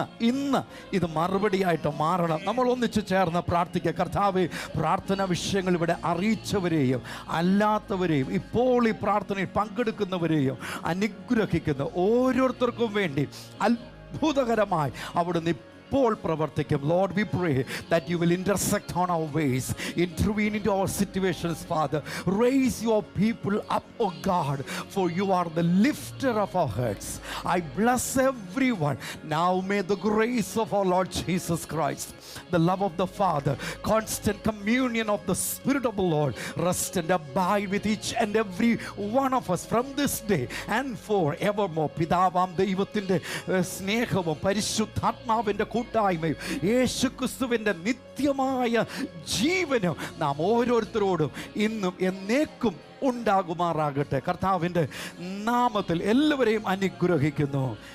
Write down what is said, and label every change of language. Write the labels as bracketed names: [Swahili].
[Malayalam] ഇന്ന് ഇത് മറുപടിയായിട്ട് മാറണം. നമ്മൾ ഒന്നിച്ചു ചേർന്ന് പ്രാർത്ഥിക്കുക. കർത്താവേ, പ്രാർത്ഥന വിഷയങ്ങൾ ഇവിടെ അറിയിച്ചവരെയും അല്ലാത്തവരെയും ഇപ്പോൾ ഈ പ്രാർത്ഥനയിൽ പങ്കെടുക്കുന്നവരെയും അനുഗ്രഹിക്കുന്നു. ഓരോരുത്തർക്കും വേണ്ടി അത്ഭുതകരമായി അവിടുന്ന് ഇപ്പോൾ പ്രവർത്തിക്കും. [English] Lord, we pray that you will intersect on our ways, intervene into our situations, Father. Raise your people up, oh God, for you are the lifter of our heads. I bless everyone. Now may the grace of our Lord Jesus Christ, the love of the Father, constant communion of the Spirit of the Lord rest and abide with each and every one of us from this day and forevermore. [Malayalam] പിതാവാം ദൈവത്തിൻ്റെ സ്നേഹവും പരിശുദ്ധാത്മാവിൻ്റെ കൂട്ടായ്മയും യേശുക്രിസ്തുവിൻ്റെ നിത്യമായ ജീവനും നാം ഓരോരുത്തരോടും ഇന്നും എന്നേക്കും ഉണ്ടാകുമാറാകട്ടെ. കർത്താവിൻ്റെ നാമത്തിൽ എല്ലാവരെയും അനുഗ്രഹിക്കുന്നു.